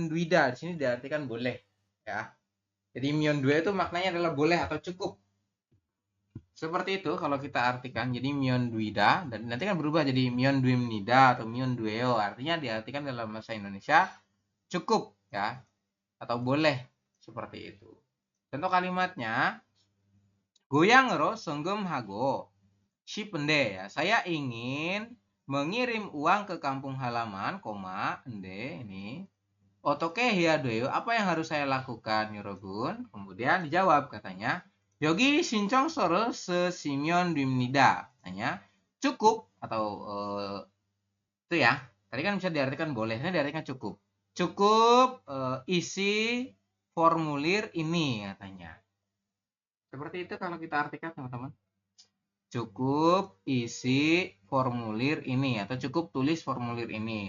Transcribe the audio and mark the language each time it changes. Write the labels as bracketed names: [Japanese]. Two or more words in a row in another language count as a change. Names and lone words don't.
[Indonesian] Di sini diartikan boleh ya. Jadi myeondwida itu maknanya adalah boleh atau cukup. Seperti itu kalau kita artikan. Jadi myeondwida dan nanti kan berubah jadi myeondwimnida atau myeondweo. Artinya diartikan dalam bahasa Indonesia cukup ya atau boleh, seperti itu. Contoh kalimatnya [Korean] 고향으로 송금하고 싶은데 ya. [Indonesian] Saya ingin mengirim uang ke kampung halaman, ende ini. [Korean] 어떻게 해야 돼요? [Indonesian] Apa yang harus saya lakukan, 여러분? Kemudian dijawab katanya, [Korean] 여기 신청서를 쓰시면 됩니다. [Indonesian] Katanya, cukup atau itu ya. Tadi kan bisa diartikan boleh, ini diartikan cukup. Cukup isi formulir ini katanya. Seperti itu kalau kita artikan, teman-teman. Cukup isi formulir ini atau cukup tulis formulir ini.